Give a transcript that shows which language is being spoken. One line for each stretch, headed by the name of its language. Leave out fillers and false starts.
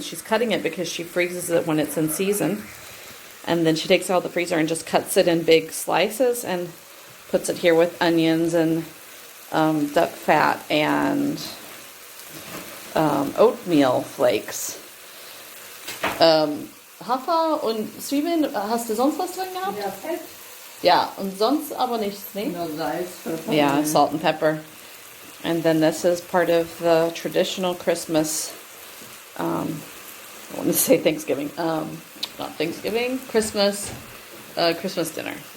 English: She's cutting it because she freezes it when it's in season. And then she takes it out of the freezer and just cuts it in big slices and puts it here with onions and duck fat and oatmeal flakes.
German: Hafer und Zwiebeln, hast du sonst was drin gehabt? Ja, Fett. Ja, und sonst aber nichts, ne? Nur Salz, Pfeffer.
English: Yeah, salt and pepper. And then this is part of the traditional Christmas, I want to say Thanksgiving, not Thanksgiving, Christmas dinner.